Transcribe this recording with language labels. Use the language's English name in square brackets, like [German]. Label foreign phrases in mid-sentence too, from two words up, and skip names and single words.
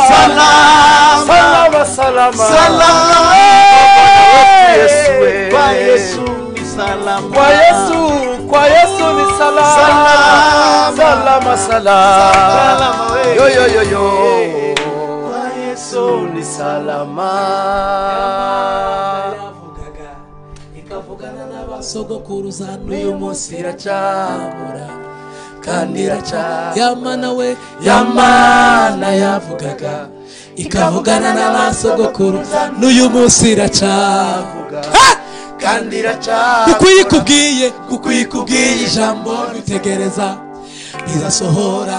[Swahili] Salama, salama. Salama. Kwa Yesu ni salama. Kwa Yesu ni salama. Salama, salama. Yo. Kwa Yesu ni salama. [Rundi] Ikavugana n'abasogokuruza n'uyu munsi iracakora kandi yamana we yamana yavugaga ikavugana n'abasogokuruza n'uyu munsi iracakora kandi kuko ikubwiye ijambo ritegereza izasohora.